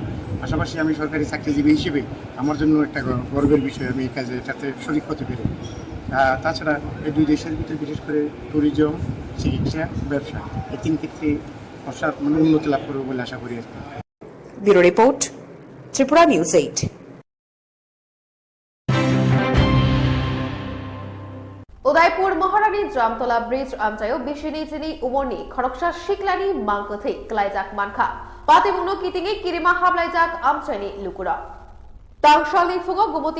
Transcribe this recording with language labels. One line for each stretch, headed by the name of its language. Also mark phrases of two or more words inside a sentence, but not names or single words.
Bangla: পাশাপাশি আমি সরকারি চাকরিজীবী হিসেবে আমার জন্য একটা গর্বের বিষয়, আমি এই কাজে এটাতে শরিক হতে পেরে। তাছাড়া এই দুই দেশের ভিতরে বিশেষ করে ট্যুরিজম, চিকিৎসা, ব্যবসা, এই তিন ক্ষেত্রে অসাধ উন্নতি লাভ করবে বলে আশা করি। ব্যুরো রিপোর্ট, ত্রিপুরা নিউজ 8।
Kok Borok: उदयपुर महारानी जामतला ब्रिज आमचायो बिशिनी जिनी उमरनी खरकसा शिकलानी मांगकथै क्लाइजाक मानखा पातिमुनो कितिङै किरिमा हाबलाइजाक आमचायनि लुकुरा तांगशालनि फुङो गुमति